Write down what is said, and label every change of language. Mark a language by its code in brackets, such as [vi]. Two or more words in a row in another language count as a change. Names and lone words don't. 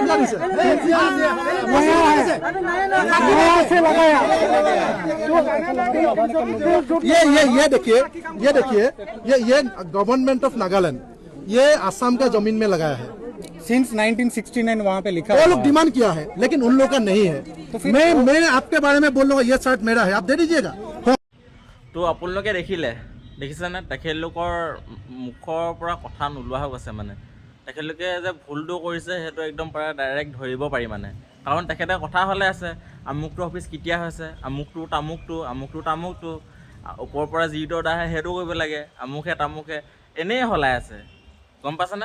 [hi] ये देखिए ये गवर्नमेंट ऑफ नागालैंड ये असम का जमीन में लगाया है सिंस 1969 वहाँ पे लिखा वो हुआ लोग है। डिमांड किया है लेकिन उन लोगों का नहीं है तो फिर मैं आपके बारे में बोल रहा हूँ ये शर्ट मेरा है आप दे दीजिएगा [as] তো আপোনালোকে দেখিছেনে তেখেতলোকৰ মুখৰ পৰা কথা নোলোৱা হৈ গৈছে মানে তেখেতলোকে যে ভুলটো কৰিছে সেইটো একদম প্ৰায় ডাইৰেক্ট ধৰিব পাৰি মানে কাৰণ তেখেতে কথা হ'লে আছে আমুকটো অফিচ কেতিয়া হৈছে, আমুকটো তামুকটো ওপৰৰ পৰা যিটো অৰ্ডাৰ আহে সেইটো কৰিব লাগে, আমুকে এনেই হলাই আছে, গম পাইছেনে?